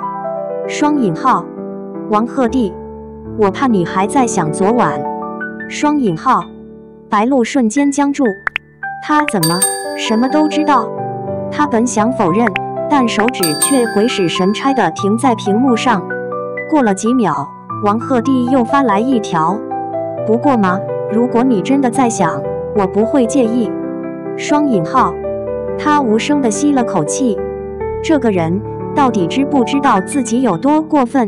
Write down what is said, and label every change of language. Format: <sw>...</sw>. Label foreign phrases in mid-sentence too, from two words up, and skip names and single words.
<zh>雙引號，王鶴棣，我怕你還在想昨晚。雙引號，白露瞬間僵住，他怎麼什麼都知道？他本想否認，但手指卻鬼使神差地停在屏幕上。過了幾秒，王鶴棣又發來一條：不過嘛，如果你真的在想，我不會介意。雙引號， 他無聲地吸了口氣，這個人到底知不知道自己有多過分？</zh>